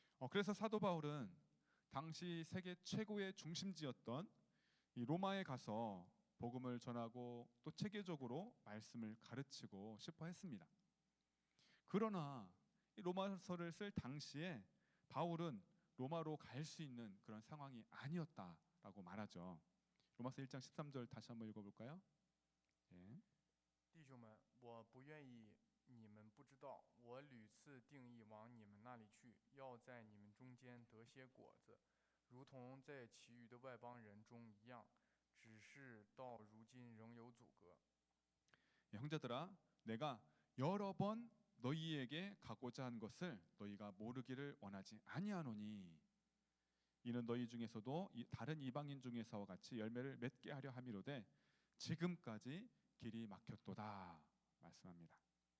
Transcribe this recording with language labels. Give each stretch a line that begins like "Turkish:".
Korean: 그래서 사도 바울은 당시 세계 최고의 중심지였던 이 로마에 가서 복음을 전하고 또 체계적으로 말씀을 가르치고 싶어 했습니다. 그러나 이 로마서를 쓸 당시에 바울은 로마로 갈 수 있는 그런 상황이 아니었다라고 말하죠. 로마서 1장 13절 다시 한번 읽어볼까요? 예.
Chinese: 弟兄们，我不愿意你们不知道，我屡次定义往你们那里去，要在你们中间得些果子，如同在其余的外邦人中一样，只是到如今仍有阻隔。
Korean: 예, 형제들아, 내가 여러 번 너희에게 가고자 한 것을 너희가 모르기를 원하지 아니하노니 이는 너희 중에서도 다른 이방인 중에서와 같이 열매를 맺게 하려 함이로되 지금까지 길이 막혔도다 말씀합니다.